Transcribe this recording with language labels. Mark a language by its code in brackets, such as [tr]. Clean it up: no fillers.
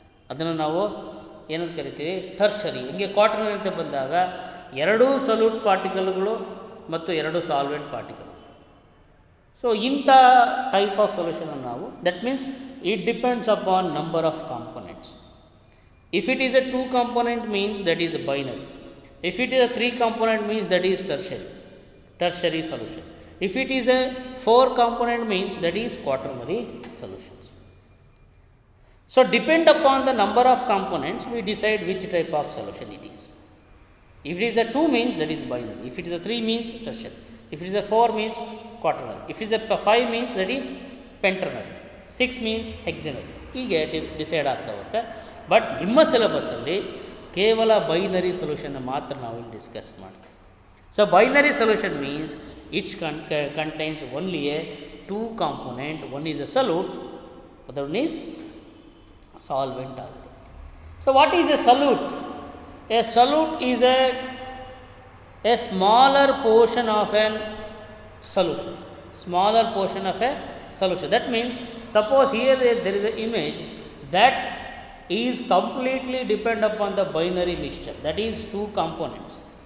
[kn] ಅದನ್ನು ನಾವು ಏನಂತ ಕರಿತೀವಿ? ಟರ್ಷರಿ. ಹಿಂಗೆ ಕ್ವಾಟರ್ನರಿ ಅಂತ ಬಂದಾಗ ಎರಡೂ ಸೊಲ್ಯೂಟ್ ಪಾರ್ಟಿಕಲ್ಗಳು ಮತ್ತು ಎರಡು ಸಾಲ್ವೆಂಟ್ ಪಾರ್ಟಿಕಲ್. [en] So ಇಂಥ type of ಸೊಲ್ಯೂಷನನ್ನು ನಾವು, that means it depends upon number of components. If it is a two component means that is binary. If it is a three component means that is tertiary solution. If it is a four component means that is quaternary solutions. So depend upon the number of components we decide which type of solution it is. If it is a 2 means that is binary. If it is a 3 means tertiary. If it is a 4 means quaternary. If it is a 5 means that is penternary. 6 means hexanary. [kn] ಹೀಗೆ decide ಆಗ್ತಾ ಹೋಗುತ್ತೆ. But ನಿಮ್ಮ ಸಿಲೆಬಸ್ಸಲ್ಲಿ ಕೇವಲ binary ಸೊಲ್ಯೂಷನ್ನ ಮಾತ್ರ ನಾವು ಇಲ್ಲಿ discuss ಮಾಡ್ತೀವಿ. [en] So binary solution means it's contains only a two component. One is a solute, other one is solvent ಆಗಿರುತ್ತೆ. So what is a solute? A solute is a smaller portion of an solution, smaller portion of a solution. That means suppose here there is an image that is completely depend upon the binary mixture, that is two components.